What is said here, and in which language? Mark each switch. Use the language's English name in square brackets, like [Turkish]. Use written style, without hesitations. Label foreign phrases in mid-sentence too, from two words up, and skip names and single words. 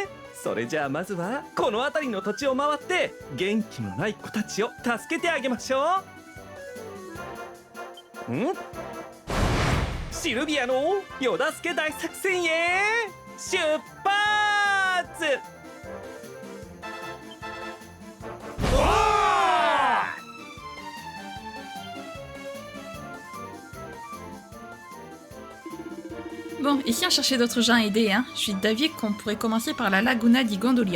[Japanese] それじゃあまずはこの辺りの土地を回って元気のない子たちを助けてあげましょう。シルビアのよだすけ大作戦へ出発。 [French] Bon, et si on cherchait d'autres gens à aider, hein? Je suis d'avis qu'on pourrait commencer par la Laguna di Gondolia.